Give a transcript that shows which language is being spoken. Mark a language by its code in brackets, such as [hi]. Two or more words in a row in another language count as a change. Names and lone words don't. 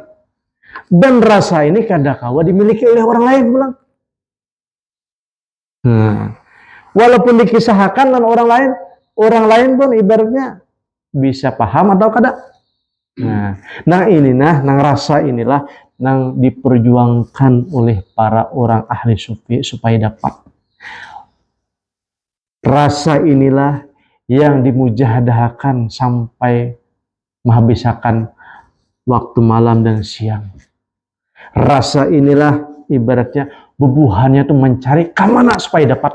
[bjn] Dan rasa ini kada kawa dimiliki oleh orang lain pulang. [id] Walaupun dikisahkan dan orang lain pun ibaratnya bisa paham atau kada. [bjn] Nah ini nang rasa inilah nang diperjuangkan oleh para orang ahli sufi supaya dapat. [id] Rasa inilah yang dimujahadahkan sampai menghabiskan waktu malam dan siang. [bjn] Rasa inilah ibaratnya bebuhannya tuh mencari kemana supaya dapat.